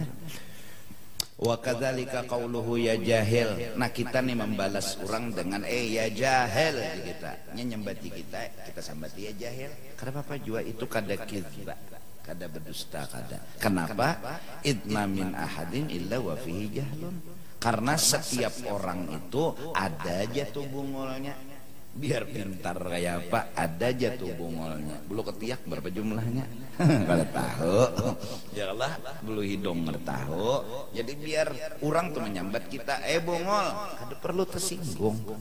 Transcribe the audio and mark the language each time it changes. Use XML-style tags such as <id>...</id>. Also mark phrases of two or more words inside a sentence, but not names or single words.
<ar>وكذلك قوله يا جاهل.</ar> <bjn>Nah, kita nih membalas orang dengan</bjn> <ar>يا جاهل</ar> <bjn>kita. Nyembati kita sambati</bjn> <ar>يا جاهل.</ar> <bjn>Karena apa jua itu kada kizba, kada berdusta kada.</bjn> <ar>Kenapa? إذ ما من أحد إلا وفيه جهل.</ar> <bjn>Karena setiap orang itu ada jatuh bungolnya. Biar pintar kayak apa, ada jatuh bungolnya. Bulu ketiak berapa jumlahnya? Kada tahu.</bjn> <ar>يا الله,</ar> <bjn>bulu hidung kada tahu. Jadi biar orang tuh menyambat kita, bungol, kada perlu tersinggung.</bjn>